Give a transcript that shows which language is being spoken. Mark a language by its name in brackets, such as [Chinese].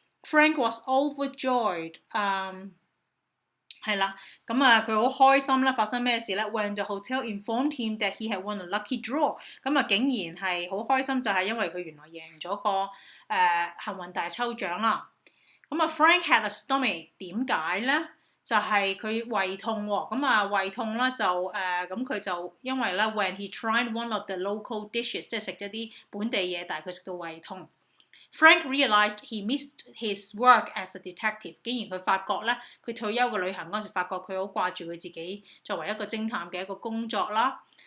[English] Frank was overjoyed， [Cantonese] 係啦，咁佢好開心啦，發生咩事咧 ？ [English] When the hotel informed him that he had won a lucky draw， [Cantonese] 咁竟然係好開心，就係因為佢原來贏咗個幸運大抽獎啦。 [English] 咁Frank had a stomach， [Cantonese] 點解咧？就係佢胃痛喎，咁胃痛啦就咁佢就因為咧 [English] when he tried one of the local dishes， [Cantonese] 即係食咗啲本地嘢，但係佢食到胃痛。 [English] Frank realized he missed his work as a detective， [Cantonese] 竟然佢發覺咧，佢退休嘅旅行嗰陣時，發覺佢好掛住佢自己作為一個偵探嘅一個工作啦。